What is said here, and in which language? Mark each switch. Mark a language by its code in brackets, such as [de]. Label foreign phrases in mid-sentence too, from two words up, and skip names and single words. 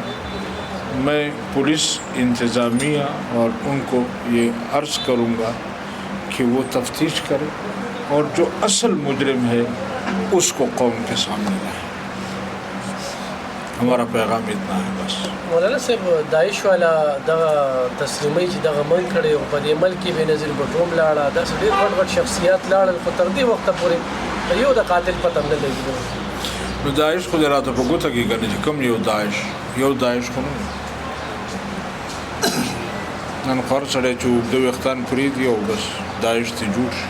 [ur] میں پولیس انتظامیہ اور ان کو یہ عرض کروں گا کہ وہ تفتیش کرے اور جو اصل مجرم ہے اس کو قوم کے سامنے لائے. ہمارا پیغام اتنا ہے بس. [ps] مولانا صاحب داعش والا دغه تسلیمي چې دغه من کړي او په دې ملک کې بې نظیر بټوم لاړه، داسې ډېر غټ غټ شخصیات لاړل، خو تر دې وخته پورې یو د قاتل پته نه لګي. نو داعش خو دې راته په ګوته کې کنه چې کوم یو داعش خو نه نن خور سړی چې اوږده ویښتان پرېږدي او بس داعش ته جوړ شي.